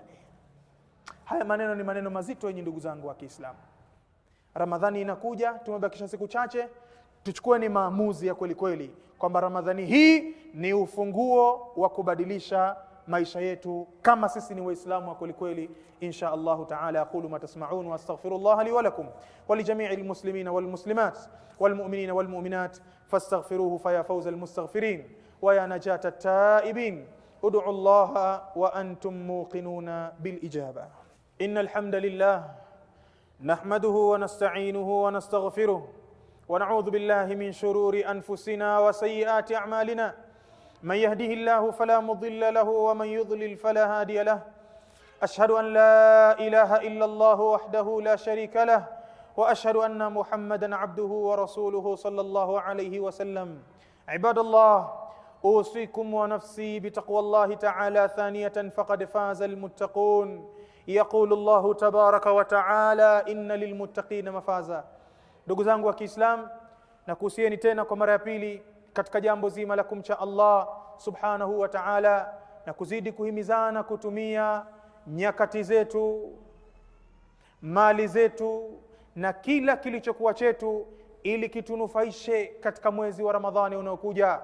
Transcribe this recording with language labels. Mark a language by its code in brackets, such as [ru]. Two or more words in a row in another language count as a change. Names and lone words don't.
[sw] Haya maneno ni maneno mazito yenye ndugu zangu wa Kiislamu. Ramadhani inakuja, tumebakisha siku chache, Tuchukue maamuzi ya kweli kweli kwamba Ramadhani hii ni ufunguo wa kubadilisha maisha yetu kama sisi ni waislamu wa kweli kweli. [ar] إن شاء الله تعالى أقول ما تسمعون وأستغفر الله لي ولكم ولجميع المسلمين والمسلمات والمؤمنين والمؤمنات فاستغفروه فيا فوز المستغفرين ويا نجاة التائبين. ادعوا الله وأنتم موقنون بالإجابة. إن الحمد لله نحمده ونستعينه ونستغفره ونعوذ بالله من شرور أنفسنا وسيئات أعمالنا. من يهده الله فلا مضل له ومن يضلل فلا هادي له. أشهد أن لا إله إلا الله وحده لا شريك له وأشهد أن محمدا عبده ورسوله صلى الله عليه وسلم. عباد الله، أوصيكم ونفسي بتقوى الله تعالى ثانية فقد فاز المتقون. يقول الله تبارك وتعالى إن للمتقين مفازا. [sw] Ndugu zangu wa Kiislamu, nakuhusieni tena kwa mara ya pili katika jambo zima la kumcha Allah [ar] سبحانه وتعالى [sw] na kuzidi kuhimizana kutumia nyakati zetu, mali zetu na kila kilichokuwa chetu ili kitunufaishe katika mwezi wa Ramadhani unaokuja.